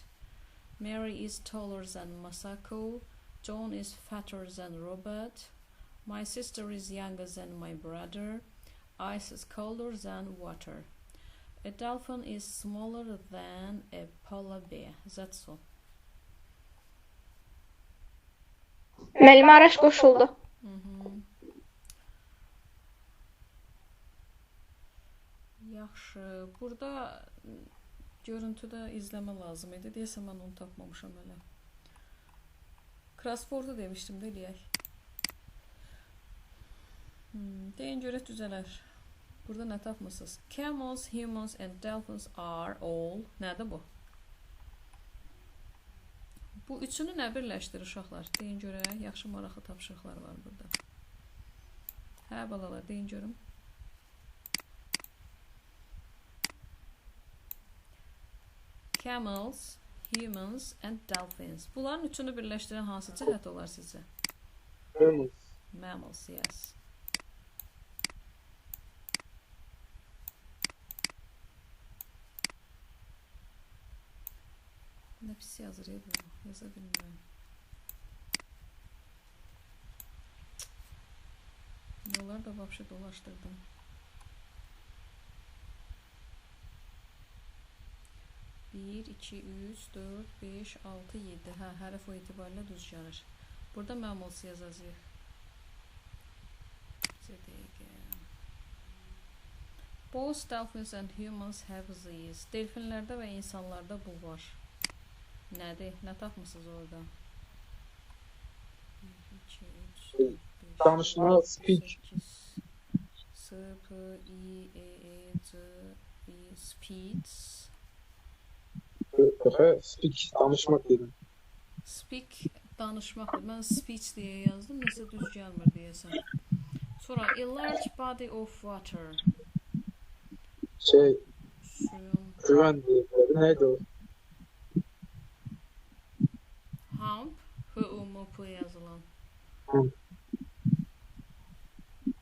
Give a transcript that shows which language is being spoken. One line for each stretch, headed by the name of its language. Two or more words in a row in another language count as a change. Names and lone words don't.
English: Mary is taller than Masako. John is fatter than Robert. My sister is younger than my brother. Ice is colder than water. A dolphin is smaller than a polar bear. That's all.
Azerbaijani: Müəllimə araç qoşuldu. Yaxşı. Burada görüntüdə izləmə lazım idi. Deyəsən mən onu tapmamışam hələ. Crossword'u demişdim də eləyək. Deyin görək düzələr. Burada nə tapmısınız?
English: Camels, humans and dolphins are all.
Azerbaijani: Nədir bu? Bu üçünü nə birləşdirir uşaqlar? Deyin görək. Yaxşı maraqlı tapşırıqlar var burada. Hə balalar, deyin görüm.
English: Camels, humans and dolphins.
Azerbaijani: Bunların üçünü birləşdirən hansı cəhət olar sizcə?
English: Mammals. Mammals, yes.
Azerbaijani: Nə pis yazır ya bu, yaza bilmirəm. Yolları da vapşə dolaşdırdım. 1, 2, 3, 4, 5, 6, 7. Hə, hərf o etibarıyla düz gəlir. Burada mammals yazacağıq.
English: Both dolphins and humans have these.
Azerbaijani: Delfinlərdə və insanlarda bu var. Nədir? Nə tapmısınız orada? 2, 3, 4, 5, Danışma,
English: speak. S, P, I, E, C, I, speech. Speak,
Azerbaijani: danışmaq dedim. Speak, danışmaqdır. Mən speech deyə yazdım, nəsə düz gəlmir deyəsən. Sonra,
English: a large body of water.
Azerbaijani: Suyun. Güvən deyirlər. Neydi o?
English: Hump, H-U-M-P yazılan.